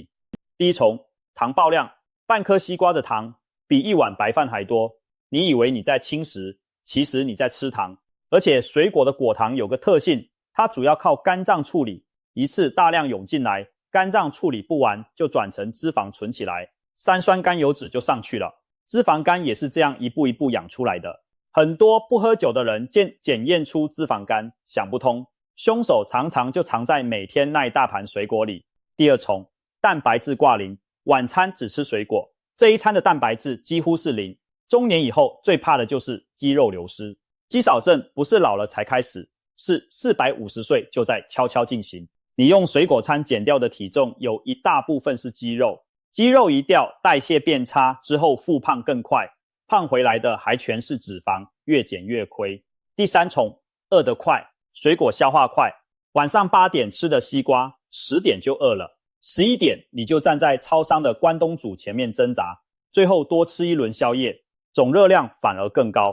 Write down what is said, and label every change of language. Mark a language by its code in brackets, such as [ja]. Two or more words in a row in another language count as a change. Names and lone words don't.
[zh] 第一重，糖爆量，半顆西瓜的糖比一碗白飯還多，你以為你在輕食，其實你在吃糖。而且水果的果糖有個特性，它主要靠肝臟處理，一次大量湧進來，肝臟處理不完就轉成脂肪存起來，三酸甘油酯就上去了。脂肪肝也是這樣一步一步養出來的。很多不喝酒的人檢驗出脂肪肝，想不通，兇手常常就藏在每天那一大盤水果裡。第二重，蛋白質掛零，晚餐只吃水果，這一餐的蛋白質幾乎是零。中年以後最怕的就是肌肉流失。肌少症不是老了才開始，是450歲就在悄悄進行。你用水果餐減掉的體重有一大部分是肌肉，肌肉一掉，代謝變差之後復胖更快，胖回來的還全是脂肪，越減越虧。第三重，餓得快，水果消化快，晚上8點吃的西瓜，10點就餓了，11點你就站在超商的關東煮前面掙扎，最後多吃一輪宵夜，總熱量反而更高。